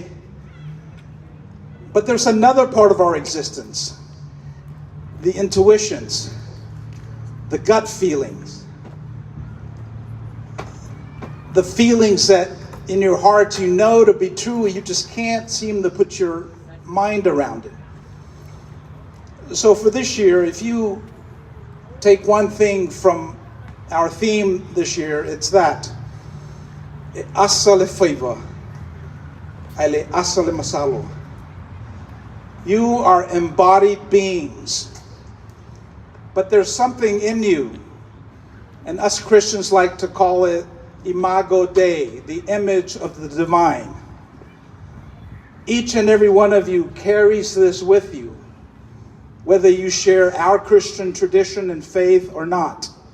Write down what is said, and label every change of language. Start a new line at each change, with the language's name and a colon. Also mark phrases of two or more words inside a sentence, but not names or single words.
English: But there's another part of our existence, the intuitions, the gut feelings, the feelings that in your heart you know to be true, you just can't seem to put your mind around it. So for this year, if you take one thing from our theme this year, it's that.
Samoan: E asa le faiva, ai le asa le masalo.
English: You are embodied beings, but there's something in you, and us Christians like to call it imago Dei, the image of the divine. Each and every one of you carries this with you, whether you share our Christian tradition and faith or not.